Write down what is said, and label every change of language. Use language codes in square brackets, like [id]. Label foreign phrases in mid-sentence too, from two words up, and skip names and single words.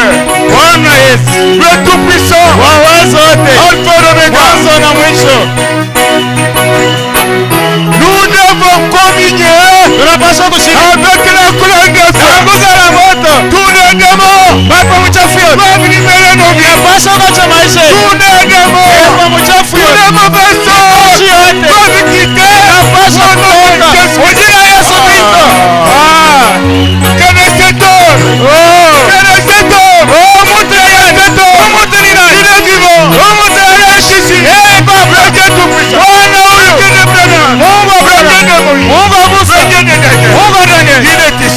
[sw] Bwana Yesu, [fr] le Tout-Puissant, [sw] waweza wote, [fr] Alpha et Omega, [sw] mwanzo na mwisho. [fr] nous devons communier [sw] Tunapaswa kushiriki [fr] avec la couleur de feu. [sw] nguzo la moto. [fr] Tous les démons [sw] Pepo mchafu yote [fr] doivent libérer nos vies. [sw] tunapaswa kuacha maisha yetu. [fr] Tous les démons, [sw] Pepo mchafu [fr] tous les [sw] yote [fr] mauvais sorts [sw] yote [fr] doivent quitter [sw] tunapaswa kutoka kwa jina la Yesu Kristo. [fr] Quel est cet homme? Quel est cet homme? Oh, montrez cet homme. Il est vivant. Eh, Papa, Dieu Tout-Puissant. Dieu de Branham. Dieu de Moïse. Dieu de Daniel. Il est ici.